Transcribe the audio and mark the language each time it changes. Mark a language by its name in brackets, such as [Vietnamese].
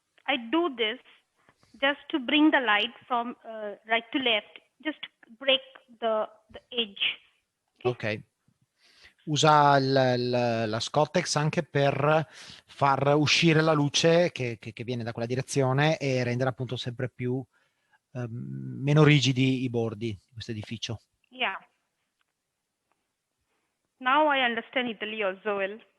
[English] I do this just to bring the light from right to left, just break the edge. Ok. [Italian] Usa la Scottex anche per far uscire la luce che viene da quella direzione e rendere appunto sempre più meno rigidi i bordi di questo edificio. [English] Yeah. Now I understand Italy also well.